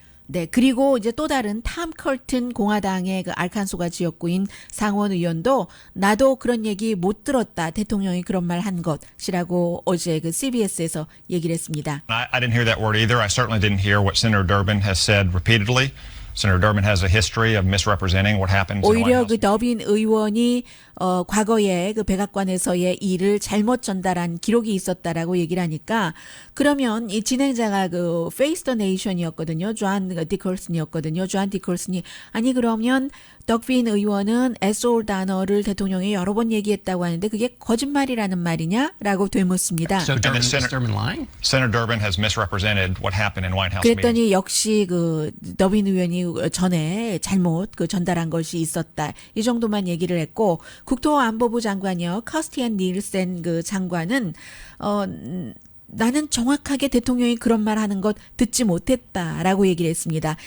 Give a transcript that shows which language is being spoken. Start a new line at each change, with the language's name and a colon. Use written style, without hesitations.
Korean: 네, 그리고 이제 또 다른 탐 컬튼 공화당의 그 알칸소가 지역구인 상원 의원도 나도 그런 얘기 못 들었다. 대통령이 그런 말 한 것이라고 어제 그 CBS에서 얘기를 했습니다.
English: I didn't hear that word either. I certainly didn't hear what Senator Durbin has said repeatedly. Senator Durbin has a history of misrepresenting what happens in the White
Korean: 오히려
English: House.
Korean: 그 더빈 의원이 과거에 그 백악관에서의 일을 잘못 전달한 기록이 있었다라고 얘기를 하니까 그러면 이 진행자가 그 Face the Nation이었거든요. 존 디컬슨이었거든요. 존 디컬슨이 아니 그러면 더빈 의원은 애솔 단어를 대통령이 여러 번 얘기했다고 하는데 그게 거짓말이라는 말이냐라고 되묻습니다.
English: So Durbin lying? Senator Durbin has misrepresented what happened in White House
Korean: 그랬더니
English: meetings.
Korean: 역시 그 더빈 의원이 전에 잘못 그 전달한 것이 있었다. 이 정도만 얘기를 했고 국토안보부 장관이요. 커스티안 닐센 그 장관은 나는 정확하게 대통령이 그런 말 하는 것 듣지 못했다라고 얘기를 했습니다.